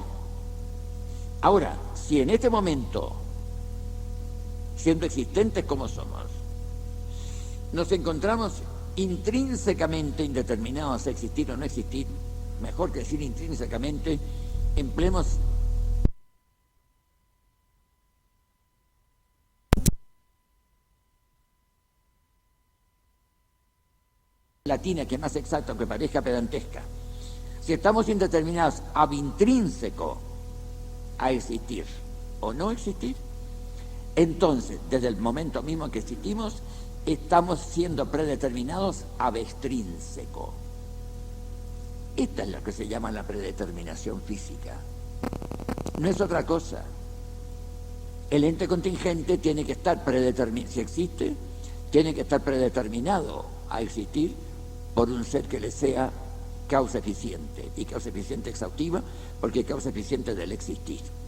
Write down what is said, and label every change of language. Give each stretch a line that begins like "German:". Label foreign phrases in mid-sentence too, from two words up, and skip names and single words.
Spanish: Ahora, si en este momento, siendo existentes como somos, nos encontramos intrínsecamente indeterminados a existir o no existir, mejor que decir intrínsecamente, empleemos latina, que es más exacta, aunque parezca pedantesca. Si estamos indeterminados
Latin: ab intrínseco
Spanish: a existir o no existir, entonces, desde el momento mismo en que existimos, estamos siendo predeterminados
Latin: ab extrínseco.
Spanish: Esta es lo que se llama la predeterminación física. No es otra cosa. El ente contingente tiene que estar predeterminado, si existe, tiene que estar predeterminado a existir por un ser que le sea causa eficiente, y causa eficiente exhaustiva, porque es causa eficiente del existir.